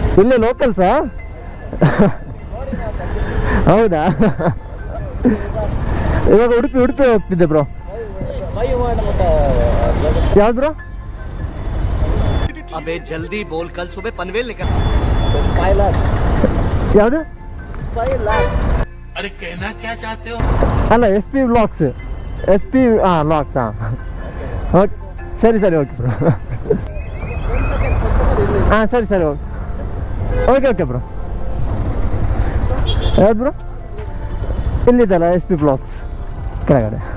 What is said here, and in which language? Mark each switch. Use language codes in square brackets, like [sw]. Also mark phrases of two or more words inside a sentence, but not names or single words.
[kn] ಇಲ್ಲೇ ಲೋಕಲ್ಸಾ? ಹೌದಾ? ಇವಾಗ ಉಡುಪಿ ಹೋಗ್ತಿದ್ದೆ ಬ್ರೋ. ಯಾವ್ದು ಬ್ರೋ? [hi] अबे जल्दी बोल, कल सुबह पनवेल निकल। [kn] ಯಾವುದು? [hi] अरे कहना क्या चाहते हो? [kn] ಅಲ್ಲ SP ವ್ಲಾಗ್ಸ್. SP ವ್ಲಾಗ್ಸ್. ಓಕೆ ಸರಿ [en] okay bro. [kn] ಸರಿ [en] okay bro. [kn] ಯಾವ್ದು ಬ್ರೋ? ಇಲ್ಲಿದ್ದಲ್ಲ SP ವ್ಲಾಗ್ಸ್ ಕೆಳಗಡೆ.